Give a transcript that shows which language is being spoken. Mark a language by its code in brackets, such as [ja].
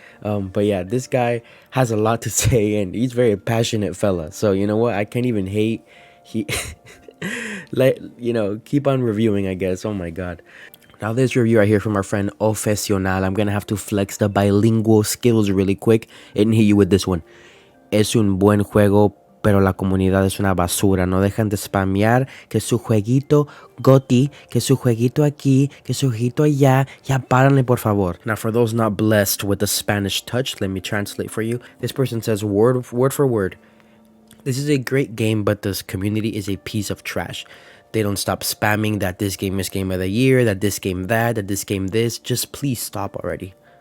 [en] But yeah, this guy has a lot to say, and he's very passionate fella. So you know what? I can't even hate. He, let keep on reviewing. I guess. Oh my god. Now this review right here from our friend Ofesional. I'm gonna have to flex the bilingual skills really quick and hit you with this one. [es] Es un buen juego, pero la comunidad es una basura. No dejan de spamear que su jueguito GOTY, que su jueguito aquí, que su jueguito allá. Ya páranle, por favor. [en] Now, for those not blessed with the Spanish touch, let me translate for you. This person says word for word. This is a great game, but this community is a piece of trash. They don't stop spamming that this game is game of the year, that this game that this game this. Just please stop already.